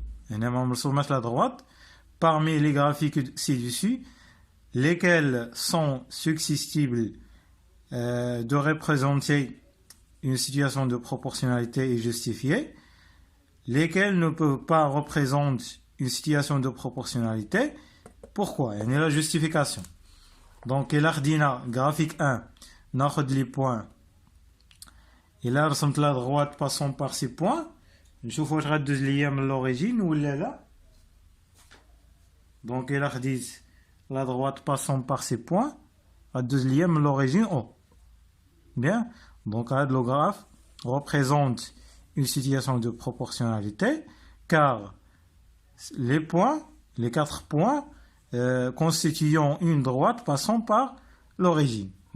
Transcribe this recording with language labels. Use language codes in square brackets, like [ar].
[fr] On a la droite. Parmi les graphiques ci-dessus, lesquels sont susceptibles de représenter une situation de proportionnalité et justifiée, lesquels ne peuvent pas représenter une situation de proportionnalité. Pourquoi? Il y a la justification. Donc, il a graphique 1, [ar] ناخذ [fr] les points. Il a [ar] رسمت [fr] la droite passant par ces points. [ar] نشوف واش غدوز ليا من l'origine ولا لا. [fr] Donc, il a dit la droite passant par ces points [ar] غدوز ليا من [fr] l'origine O. Bien. Donc, le graphe représente une situation de proportionnalité car les points, les 4 points constituant une droite passant par l'origine.